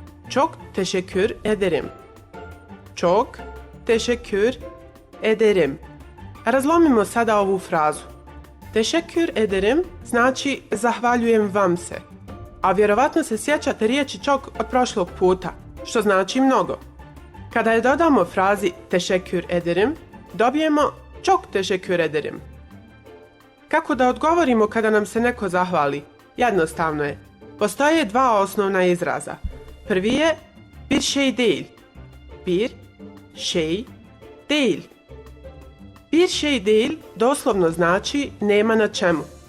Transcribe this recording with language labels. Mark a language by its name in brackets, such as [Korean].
[Turkish] Çok teşekkür ederim. Çok teşekkür ederim. [Bosnian] Razlomimo sada ovu frazu. [Turkish] Teşekkür ederim [Bosnian] znači zahvaljujem vam se. A vjerovatno se sjećate riječi çok od prošlog puta, što znači mnogo. Kada je dodamo frazi [Turkish] teşekkür ederim, [Bosnian] dobijemo [Turkish] çok teşekkür ederim. [Bosnian] Kako da odgovorimo kada nam se neko zahvali? Jednostavno je. Postoje dva osnovna izraza. Prvi je [Turkish] bir şey değil. Bir şey değil. Bir şey değil [Bosnian] doslovno znači nema na čemu.